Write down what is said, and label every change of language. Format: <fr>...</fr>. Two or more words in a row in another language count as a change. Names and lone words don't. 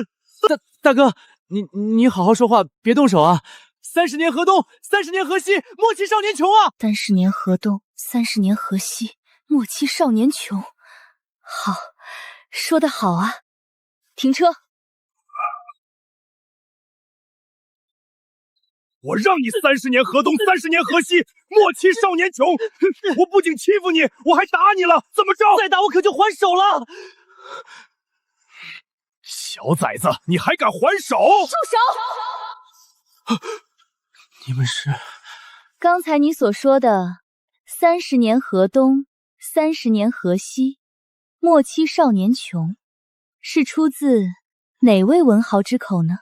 <zh>大哥，你好好說話，別動手啊！30年河東，30年河西，莫欺少年窮啊！30年河東，30年河西，莫欺少年窮。好，說得好啊！停車！我讓你30年河東，30年河西，莫欺少年窮！我不僅欺負你，我還打你了，怎麼着？再打我可就還手了！小崽子，你還敢還手？住手！你們是？剛才你所說的30年河東，30年河西，莫欺少年窮，是出自哪位文豪之口呢？</zh>